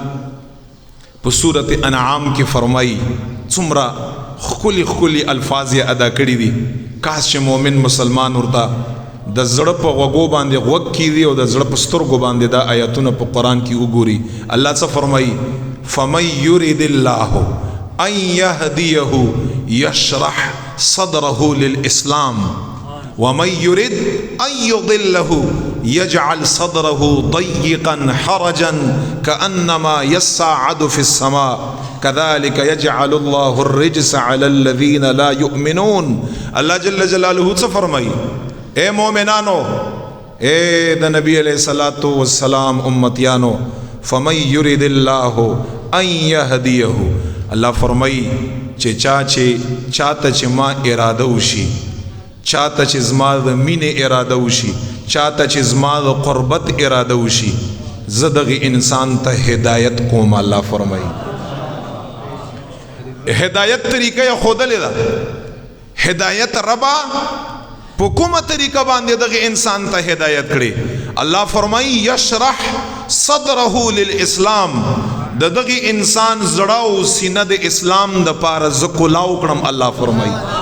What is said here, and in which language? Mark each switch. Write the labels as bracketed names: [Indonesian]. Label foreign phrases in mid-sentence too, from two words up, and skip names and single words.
[Pashto] په صورت انعام کې فرمایي څومره ښکلي الفاظ یې ادا کړي دي کاش چې مؤمن مسلمان ورته د زړه په غوږو باندې غوږ کیږي او د زړه په سترګو باندې دا آیاتونه په قرآن کې وګوري الله څه فرمایي [Arabic] فمن یرد الله ان یهدیه یشرح صدره للاسلام ومن يرد أن يضله يجعل صدره ضيقا حرجا كأنما يصعد في السماء كذلك يجعل الله الرجس على الذين لا يؤمنون الله جل جلاله [Pashto] فرمای اے مومنانو اے د نبی [Arabic] علیہ الصلوۃ والسلام [Pashto] امتیانو [Arabic] فمن يرد الله ان يهديه [Pashto] الله فرمای چې چاته چې ما اراده وشي چاته چې زما د مینې اراده وشي چاته چې زما د قربت اراده وشي زه دغه انسان ته هدایت کوم الله فرمایي هدایت طریقه یې ښودلې ده هدایت ربا په کومه طریقه باندې دغه انسان ته هدایت کړي الله فرمایي [Arabic] یشرح صدره للاسلام [Pashto] دغه انسان زړه او سینه د اسلام د پاره ز کولاو کړم الله فرمایي